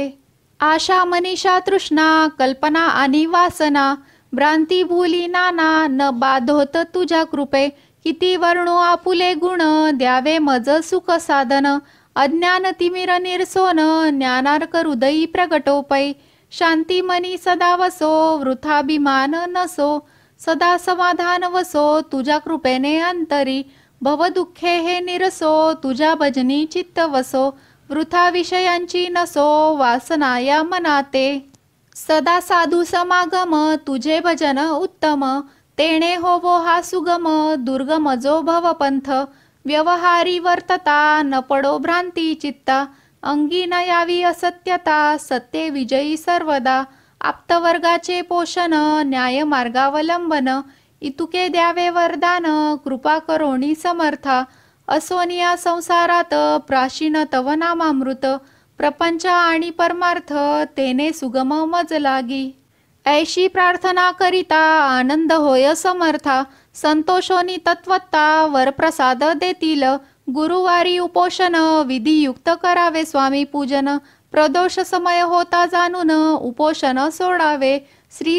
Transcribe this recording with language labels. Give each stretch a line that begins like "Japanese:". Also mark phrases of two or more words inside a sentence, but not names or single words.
Marathi: आशा मनीषा तृष्णा कल्पना आणि वासना, भ्रांती भूली नाना न बाधोत तुझ्या कृपे. किती वर्णो आपुले गुण द्यावे मज सुख साधन अज्ञान तिमिर निरसोन ज्ञानार्क हृदयी प्रगटोपै शांती मनी सदा वसो वृथाभिमान नसो सदा समाधान वसो तुझ्या कृपेने अंतरी भव दुःखे हे निरसो तुझ्या भजनी चित्त वसो वृथा विषयांची नसो वासना या मनाते सदा साधू समागम तुझे भजन उत्तम तेणे होवो हा सुगम दुर्गम जो भवपंथ व्यवहारी वर्तता न पडो भ्रांती चित्ता अंगी न यावी असत्यता सत्ये विजयी सर्वदा आप्तवर्गाचे पोषण न्याय मार्गावलंबन इतुके द्यावे वरदान कृपा करोणी समर्था असोनिया संसारात प्राशीन तव नामामृत प्रपंच आणि परमार्थ तेने सुगम मज लागी ऐशी प्रार्थना करिता आनंद होय समर्था संतोषोनी तत्वत्ता वरप्रसाद देतील गुरुवारी उपोषण विधियुक्त करावे स्वामी पूजन प्रदोष समय होता जाणून उपोषण सोडावे श्री